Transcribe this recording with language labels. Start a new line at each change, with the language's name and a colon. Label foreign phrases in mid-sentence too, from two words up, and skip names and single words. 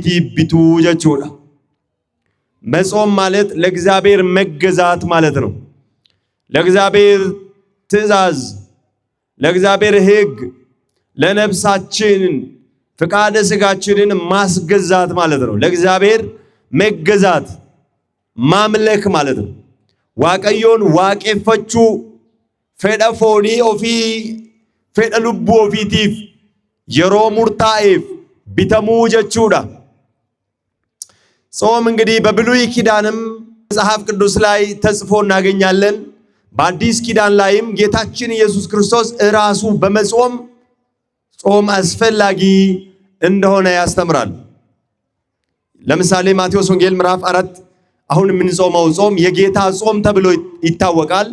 Amharic: ቢቱ ጀቹላ። መጾም ማለት ለእግዚአብሔር መገዛት ማለት ነው። ለእግዚአብሔር ትእዛዝ ለእግዚአብሔር ሕግ ለነፍሳችን ፍቃደ ስጋችንን ማስገዛት ማለት ነው። ለእግዚአብሔር መገዛት ማምለክ ማለት ነው።
Oromo: waaqayyoon waaqeffachuu fedha foonii ofii fedha lubbuu ofiitiif yeroo murtaa'eef bitamuu jechuudha።
Amharic: ጾም እንግዲህ በብሉይ ኪዳንም መጽሐፍ ቅዱስ ላይ ተጽፎ እናገኛለን። በአዲስ ኪዳን ላይም ጌታችን ኢየሱስ ክርስቶስ ራሱ በመጾም ጾም አስፈላጊ እንደሆነ ያስተምራል። ለምሳሌ ማቴዎስ ወንጌል ምዕራፍ 4 አሁን የምንጾመው ጾም የጌታ ጾም ተብሎ ይታወቃል።